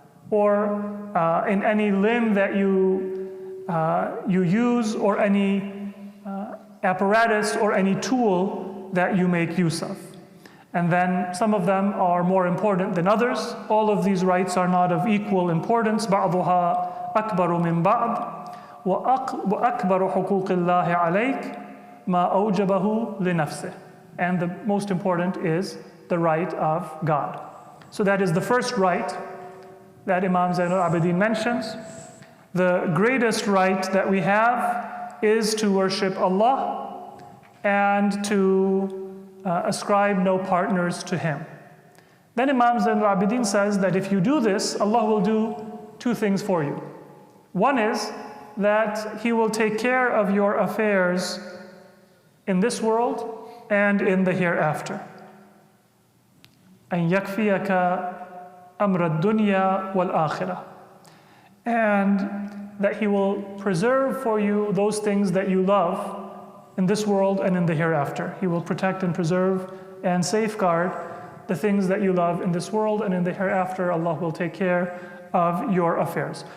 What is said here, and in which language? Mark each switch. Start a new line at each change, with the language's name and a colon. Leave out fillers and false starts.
English: Or in any limb that you use, or any apparatus or any tool that you make use of. And then some of them are more important than others. All of these rights are not of equal importance.
Arabic: بعضها أكبر من بعض وأكبر حقوق الله عليك ما أوجبه لنفسه.
English: And the most important is the right of God. So that is the first right that Imam Zainul Abidin mentions. The greatest right that we have is to worship Allah and to ascribe no partners to Him. Then Imam Zainul Abidin says that if you do this, Allah will do 2 things for you. One is that He will take care of your affairs in this world and in the hereafter.
Arabic: أن يكفيك أمر الدنيا والآخرة.
English: And that He will preserve for you those things that you love in this world and in the hereafter. He will protect and preserve and safeguard the things that you love in this world, and in the hereafter Allah will take care of your affairs.